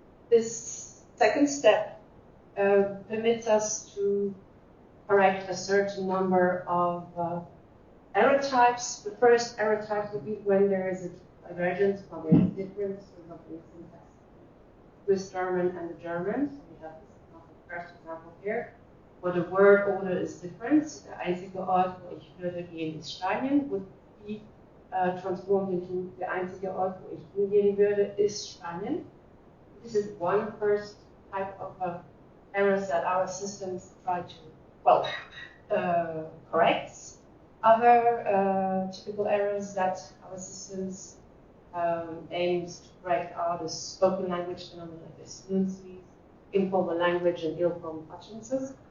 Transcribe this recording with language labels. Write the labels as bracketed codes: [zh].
[en] This second step permits us to correct a certain number of error types. The first error type would be when there is a divergence, or there is a difference, for example, in syntax, Swiss German and the German. So we have this first example here, where the word order is different. [de] Der einzige Ort, wo ich würde gehen, ist Spanien, [en] would be transformed into [de] der einzige Ort, wo ich hingehen würde, ist Spanien. [en] This is one first type of errors that our systems try to corrects. Other typical errors that our systems aims to correct are the spoken language phenomena like fluencies, informal language, and ill-formed utterances.